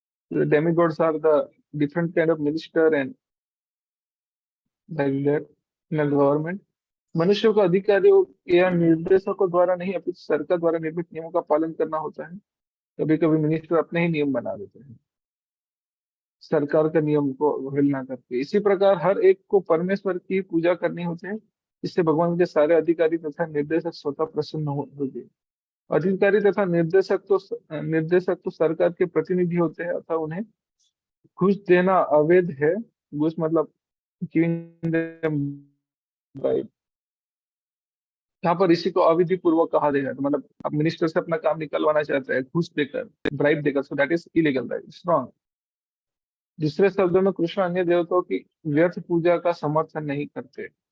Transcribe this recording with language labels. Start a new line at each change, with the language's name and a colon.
English: Demigods are the different kind of minister and like that in a government.
Hindi: मनुष्यों को अधिकारियों या निर्देशकों द्वारा नहीं, अपितु सरकार द्वारा निर्मित नियमों का पालन करना होता है। कभी कभी मिनिस्टर अपने ही नियम बना देते हैं, सरकार का नियम को अवहेलना करके। इसी प्रकार हर एक को परमेश्वर की पूजा करनी होती है, इससे भगवान के सारे अधिकारी तथा निर्देशक स्वतः प्रसन्न होंगे। अधिकारी तथा निर्देशक तो सरकार के प्रतिनिधि होते हैं, अतः उन्हें घूस देना अवैध है। घूस मतलब
English: giving them bribe।
Hindi: यहाँ पर इसी को अविधि पूर्वक कहा गया है। तो मतलब आप मिनिस्टर से अपना काम निकलवाना चाहते हैं घूस देकर, ब्राइब देकर,
English: So that is illegal, that is wrong.
Hindi: दूसरे शब्दों में कृष्ण अन्य देवताओं की व्यर्थ पूजा का समर्थन नहीं करते।